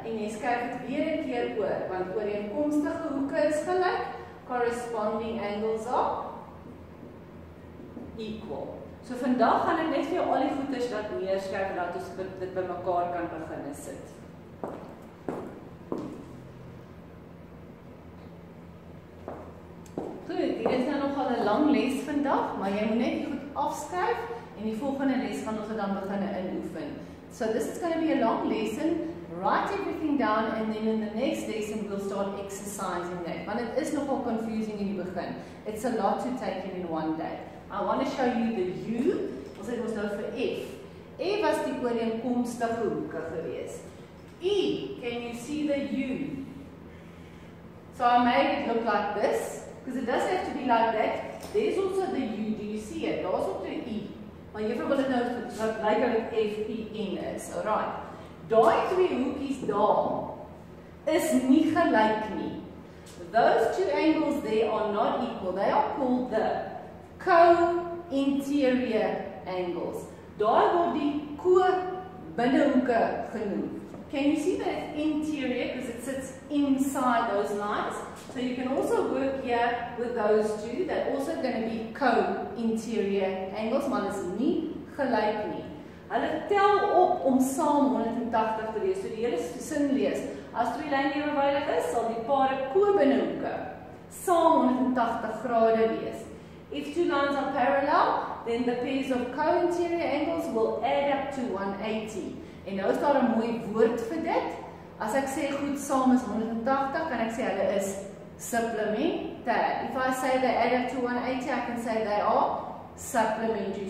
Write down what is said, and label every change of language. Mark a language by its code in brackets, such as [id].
[af] En jy skryf dit weer 'n keer oor, want ooreenkomstige hoeke is gelyk. [en] Corresponding angles are equal. [af] So vandag gaan ek net vir jou al die goeders wat neerskryf en dat ons dit bymekaar kan begin sit. Goed, hier is nou nogal 'n lang les vandag, maar jy moet net die goed afskryf en die volgende les gaan ons dan begin inoefen. [en] So this is going to be a long lesson. Write everything down, and then in the next lesson we'll start exercising that. [af] Want it is nogal confusing in die begin. [en] It's a lot to take in one day. I want to show you the U. [af] Ons het ons nou vir F. F was die ooreenkomstige hoeke gewees. [en] E, can you see the U? So I made it look like this, because it doesn't have to be like that. There's also the U. Do you see it? [af] Daar's ook die E. Maar juffrou wil dit nou wat lyk of dit F-E-N is. Alright. Daai twee hoekies daar is nie gelyk nie. [en] Those two angles there are not equal. They are called the co-interior angles. [af] Daai word die ko-binnehoeke genoem. [en] Can you see that interior because it sits inside those lines? So you can also work here with those two. They're also going to be co-interior angles, [af] maar dit is nie gelyk nie. Hulle tel op om saam 180 te lees. So die hele sin lees. As twee lyne ewenwydig is, sal die pare ko-binnehoeke saam 180 grade wees. [en] If two lines are parallel, then the pairs of co-interior angles will add up to 180. [af] En nou is daar 'n mooi woord vir dit. As ek sê goed saam is 180, kan ek sê hulle is supplementary. [en] If I say they add up to 180, I can say they are supplementary.